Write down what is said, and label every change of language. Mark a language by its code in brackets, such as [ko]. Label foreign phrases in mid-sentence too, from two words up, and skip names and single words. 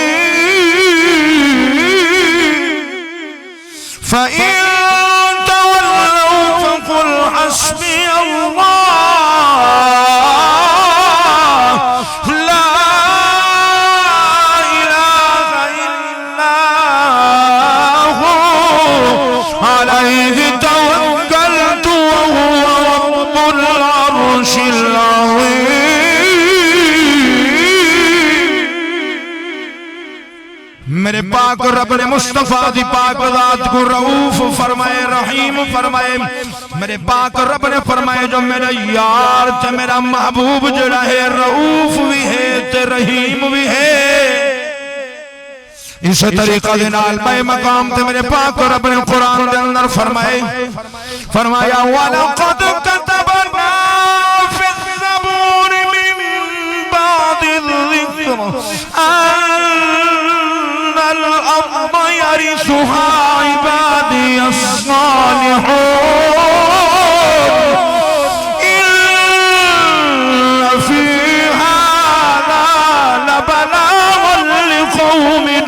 [ar] فإن تولوا فقل حسبي الله لا إله إلا هو عليه توكلت وهو رب العرش العظيم [pa] میرے پاک رب نے مصطفیٰ دی پاک ذات کو رؤف فرمائے رحیم فرمائے میرے پاک رب نے فرمائے جو میرا یار تے میرا محبوب جیہڑا ہے رؤف بھی ہے تے رحیم بھی ہے ते रहीम भी है اس طریقہ دے نال میں مقام تے میرے پاک رب نے قرآن دے اندر فرمایا [ar] ولقد كتبنا في الزبور من بعد الذكر الأرض يرثها عبادي الصالحون إن في هذا لبلاغا لقوم